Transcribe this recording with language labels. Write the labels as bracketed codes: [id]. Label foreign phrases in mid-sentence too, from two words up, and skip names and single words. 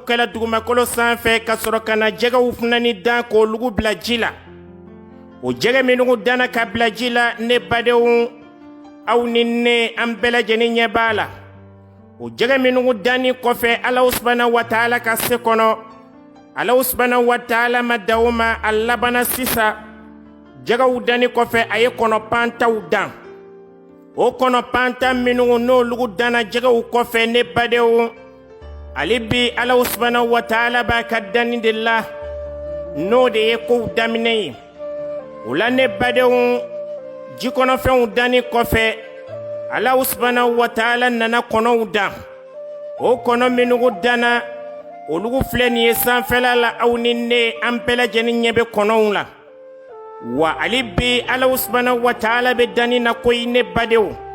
[bm] kɛla dugumakolo sanfɛ ka sɔrɔ ka na jɛgɛw funani dan k'olugu bila ji la o jɛgɛ minnugu danna ka bila ji la ne badenw aw ni ne an bɛɛ lajɛlen ɲɛ b'a la o jɛgɛ minnugu danni kɔfɛ [ar] الله سبحانه وتعالى [bm] ka se kɔnɔ [ar] الله سبحانه وتعالى [bm] ma da o ma a labana sisan jɛgɛw danni kɔfɛ a ye kɔnɔpantaw dan o kɔnɔpanta minnugu n'olugu danna jɛgɛw kɔfɛ ne badenw ale bi [ar] الله سبحانه وتعالى [bm] b'a ka danni de la n'o de ye kow daminɛ ye o la ne badenw jikɔnɔfɛnw danni kɔfɛ [ar] الله سبحانه وتعالى [bm] nana kɔnɔw dan o kɔnɔ minnugu danna olugu filɛ nin ye sanfɛla la aw ni ne an bɛɛ lajɛlen ɲɛ bɛ kɔnɔw la wa ale bi ala subhanahu wa ta'ala be danni na koyi ne badenw